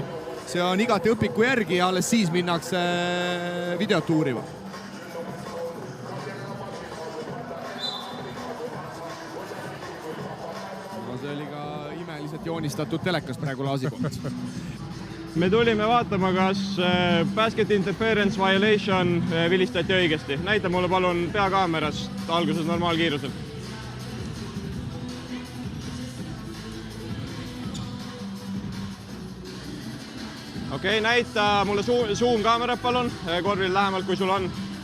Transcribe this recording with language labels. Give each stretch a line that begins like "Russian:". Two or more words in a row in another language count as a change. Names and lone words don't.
Estonian: See on igati õpiku järgi ja alles siis minnakse videot uurima. See oli ka imeliselt joonistatud telekas praegu Laasi poolt. Me tulime vaatama, kas
English: basket interference violation
Estonian: vilistati õigesti. Näita mulle palun peakaamerast alguses normaalkiirusel. Okei, näita mulle zoom kaamerat palun, korvil lähemalt, kui sul on.